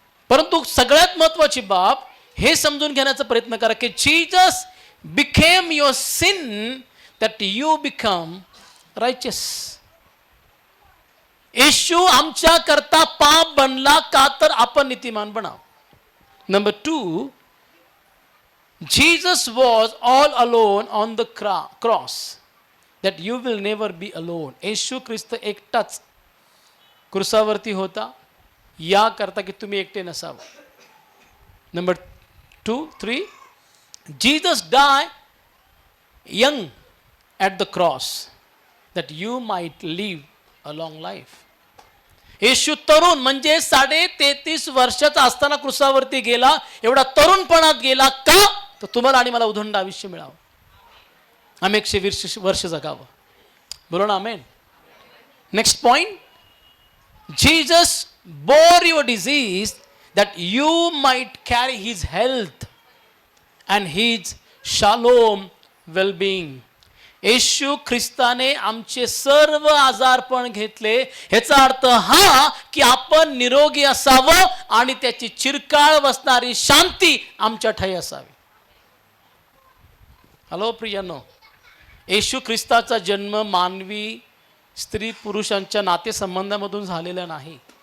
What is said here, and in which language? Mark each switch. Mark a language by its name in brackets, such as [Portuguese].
[Marathi] परंतु सगळ्यात महत्वाची बाब हे समजून घेण्याचा प्रयत्न करा की [English] Jesus became your sin that you become righteous. [Marathi] येशू आमच्या करता पाप बनला का तर आपण नीतिमान बनाव. [English] Number 2, Jesus was all alone on the cross that you will never be alone. [Marathi] येशू ख्रिस्त एकटाच क्रुसावरती होता या करता की तुम्ही एकटे नसावं. [English] Number 2, 3, Jesus died young at the cross that you might live a long life. [Marathi] येशू तरुण म्हणजे 33.5 वर्षाचा असताना क्रुसावरती गेला. एवढा तरुणपणात गेला का? तर तुम्हाला आणि मला उदंड आयुष्य मिळावं, आम्ही 120 वर्ष जगावं. बोलो ना आमेन. Next point, [English] Jesus bore your disease that you might carry his health and his shalom well-being. [Marathi] येशू ख्रिस्ताने आमचे सर्व आजारपण घेतले. ह्याचा अर्थ हा की आपण निरोगी असावं आणि त्याची चिरकाळ बसणारी शांती आमच्या ठाई असावी. हॅलो प्रियांनो, येशू ख्रिस्ताचा जन्म मानवी स्त्री पुरुषांच्या नातेसंबंधामधून झालेला नाही.